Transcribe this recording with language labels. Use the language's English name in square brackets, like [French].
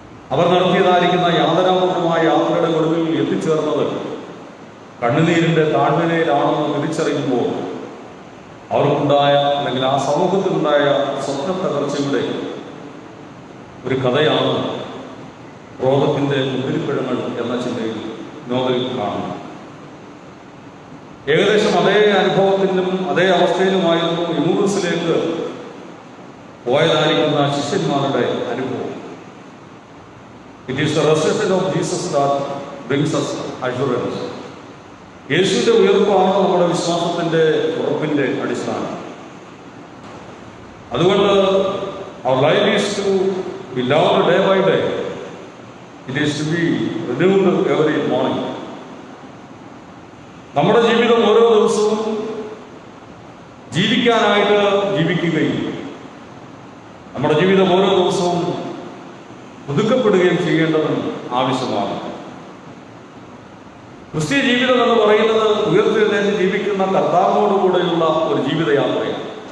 [Malayalam] അവർ നടത്തിയതായിരിക്കുന്ന യാതനാപൂർവമായ യാത്രയുടെ ഒടുവിൽ എത്തിച്ചേർന്നത് കണ്ണുനീരിൻ്റെ താഴ്വരയിലാണെന്ന് തിരിച്ചറിയുമ്പോൾ അവർക്കുണ്ടായ അല്ലെങ്കിൽ ആ സമൂഹത്തിലുണ്ടായ സ്വപ്ന തകർച്ചയുടെ ഒരു കഥയാണ് ക്രോധത്തിൻ്റെ മുന്തിരിപ്പഴങ്ങൾ എന്ന ചിന്തയിൽ നോവലിൽ കാണുന്നു. ഏകദേശം അതേ അനുഭവത്തിലും അതേ അവസ്ഥയിലുമായിരുന്നു യൂറിസിലേക്ക് പോയതായിരിക്കുന്ന ശിഷ്യന്മാരുടെ അനുഭവം. [English] It is the resurrection of Jesus that brings us assurance. [Malayalam] യേശുവിന്റെ ഉയർപ്പാണ് നമ്മുടെ വിശ്വാസത്തിന്റെ ഉറപ്പിന്റെ അടിസ്ഥാനം. അതുകൊണ്ട് [English] our life is to be loved day by day. It is to be renewed every morning. [Malayalam] നമ്മുടെ ജീവിതം ഓരോ ദിവസവും ജീവിക്കാനായിട്ട് ജീവിക്കുകയും നമ്മുടെ ജീവിതം ഓരോ ദിവസവും പുതുക്കപ്പെടുകയും ചെയ്യേണ്ടതും ആവശ്യമാണ്. ക്രിസ്തീയ ജീവിതം എന്ന് പറയുന്നത് ഉയർത്തെഴുന്നേറ്റ് ജീവിക്കുന്ന കർത്താവിനോടുകൂടെയുള്ള ഒരു ജീവിതയാത്രയാണ്.